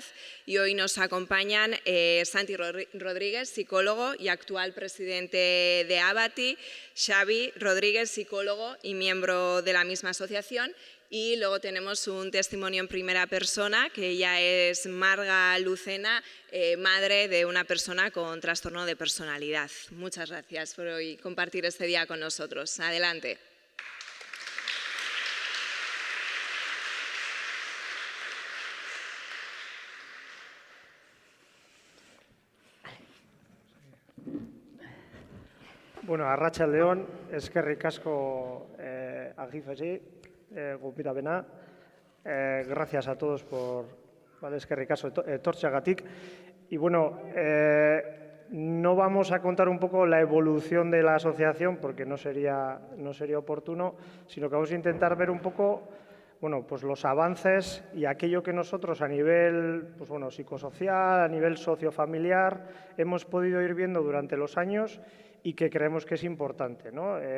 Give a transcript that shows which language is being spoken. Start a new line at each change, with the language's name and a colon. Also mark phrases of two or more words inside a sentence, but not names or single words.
Spanish: Y hoy nos acompañan Santi Rodríguez, psicólogo y actual presidente de Abati, Xavi Rodríguez, psicólogo y miembro de la misma asociación. Y luego tenemos un testimonio en primera persona, que ella es Marga Lucena, madre de una persona con trastorno de personalidad. Muchas gracias por hoy compartir este día con nosotros. Adelante.
Basque: Bueno, arratsaldeon, eskerrik asko Agifesi, gonbidapena.
Spanish: Gracias a todos por
Basque: eskerrik asko etortzeagatik.
Spanish: Y bueno, no vamos a contar un poco la evolución de la asociación porque no sería oportuno, sino que vamos a intentar ver un poco, bueno, pues los avances y aquello que nosotros a nivel, pues bueno, psicosocial, a nivel sociofamiliar, hemos podido ir viendo durante los años y que creemos que es importante, ¿no?